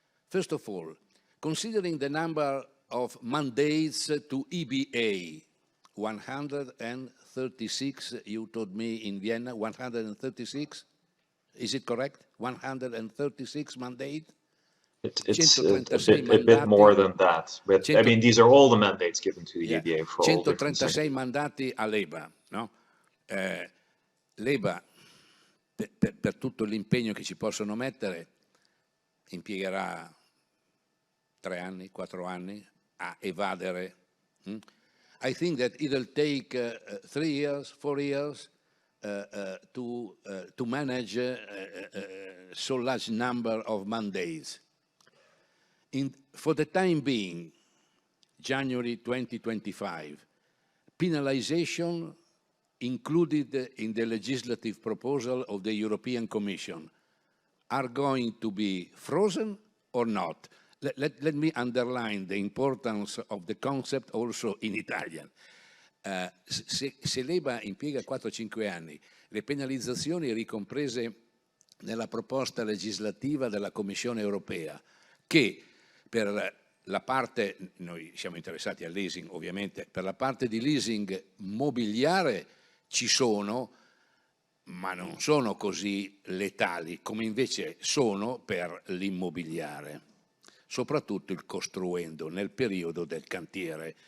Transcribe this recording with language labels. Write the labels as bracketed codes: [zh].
[en] First of all, considering the number of mandates to EBA, 136, you told me in Vienna, 136? Is it correct? 136 mandate? It's a bit more than that. But I mean, these are all the mandates given to the EBA for all different sectors. [it] 136 mandati all'EBA, no? L'EBA, per tutto l'impegno che ci possono mettere, impiegherà 3 anni, 4 anni a evadere [en] I think that it'll take 3 years, 4 years to manage so large number of mandates. For the time being, January 2025, penalization included in the legislative proposal of the European Commission are going to be frozen or not? Let me underline the importance of the concept also in Italian. [it] Se l'EBA impiega 4-5 anni, le penalizzazioni ricomprese nella proposta legislativa della Commissione europea, che per la parte, noi siamo interessati al leasing ovviamente, per la parte di leasing mobiliare ci sono, ma non sono così letali come invece sono per l'immobiliare, soprattutto il costruendo nel periodo del cantiere.